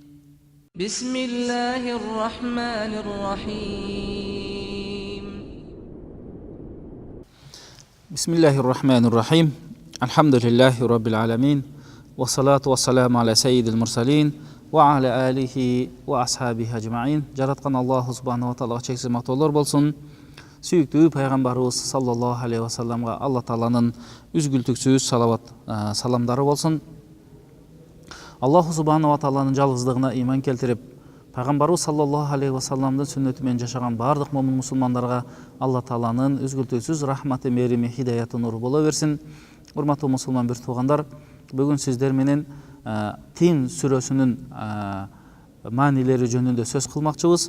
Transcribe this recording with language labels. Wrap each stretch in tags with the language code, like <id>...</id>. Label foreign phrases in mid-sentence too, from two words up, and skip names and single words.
<ar>بسم الله الرحمن الرحيم بسم الله الرحمن الرحيم الحمد لله رب العالمين والصلاة والسلام على سيد المرسلين وعلى آله وأصحابه أجمعين</ar> <ky>жараткан Аллаху субхanahu ва таалага чексиз мактоолор болсун. Сүйүктүү пайгамбарыбыз</ky> <ar>صلى الله عليه وسلم</ar> <ky>Алла Тааланын үзгүлтүксүз салават саламдары болсун.</ky> <ar>الله سبحانه وتعالى</ar> <ky>жалгыздыгына иман келтирип, пайгамбарыбыз</ky> <ar>صلى الله عليه وسلم</ar> <ky>сүннөтү менен жашаган бардык момун мусулмандарга Алла Тааланын үзгүлтүксүз рахматы, мерими, хидаяты, нуру боло берсин. Урматтуу мусулман бир туугандар, бүгүн сиздер менен Тин сүрөсүнүн маанилери жөнүндө сөз кылмакчыбыз.</ky>